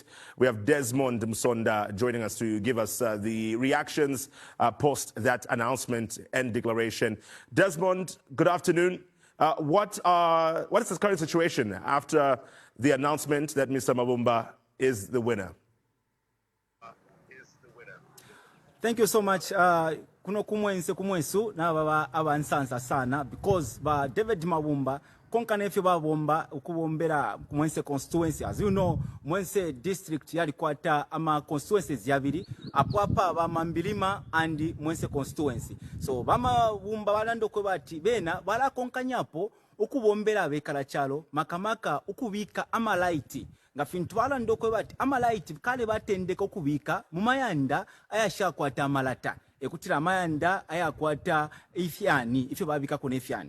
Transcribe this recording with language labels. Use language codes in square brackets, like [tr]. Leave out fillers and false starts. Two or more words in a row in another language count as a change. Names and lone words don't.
[en] We have Desmond Msonda joining us to give us the reactions post that announcement and declaration. Desmond, good afternoon. What is the current situation after the announcement that Mr. Mabumba is the winner? Thank you so much. [bem] Kuno kumwensu na baba abansansa sana because ba David Mabumba konkana efyo babomba ukubombera Mwense constituency. [en] As you know, [bem] Mwense district yali kwata ama constituencies yabiri apwapa ba Mambilima and Mwense constituency. So bama bumba balando kwe bati bena bala konkanyapo ukubombera bekalachalo makamaka ukubika ama light nga fintwala ndokwe bati ama light kale batendeka okubika mumayanda ayashakwata amalata ekutira amayanda ayakwata ifyani ifyo babika kone ifyani.